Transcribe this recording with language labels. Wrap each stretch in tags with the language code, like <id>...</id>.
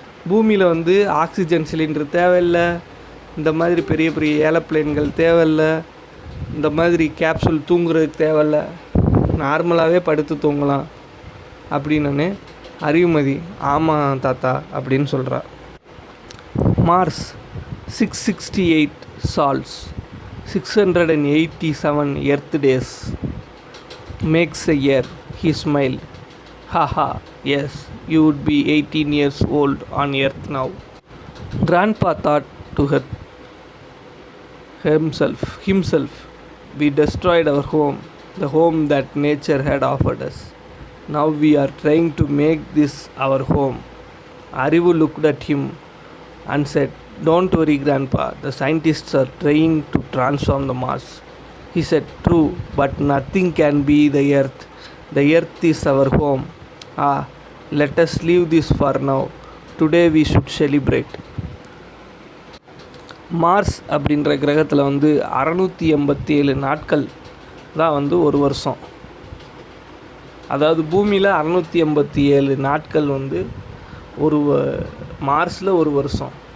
<ta>பூமியில் வந்து oxygen cylinder தேவையில்லை, இந்த மாதிரி பெரிய பெரிய ஏரோப்ளேன்கள் தேவையில்லை, இந்த மாதிரி கேப்சூல் தூங்குறதுக்கு தேவையில்லை, நார்மலாகவே படுத்து தூங்கலாம் அப்படின்னு அறிவுமதி ஆமாம் தாத்தா அப்படின்னு சொல்கிறா.</ta> <en>Mars 668 sols 687 earth days makes a year. He smiled. Haha, yes, you would be 18 years old on earth now. Grandpa thought to himself, we destroyed our home, the home that nature had offered us. Now we are trying to make this our home. Arivu looked at him and said, don't worry grandpa, the scientists are trying to transform the Mars. He said, true, but nothing can be the earth. The earth is our home. Let us leave this for now. Today we should celebrate.</en> <ta>Mars அப்படின்ற கிரகத்தில் வந்து 687 நாட்கள் தான் வந்து ஒரு வருஷம். அதாவது பூமியில் 687 நாட்கள் வந்து ஒரு மார்ஸில் ஒரு வருஷம்.</ta>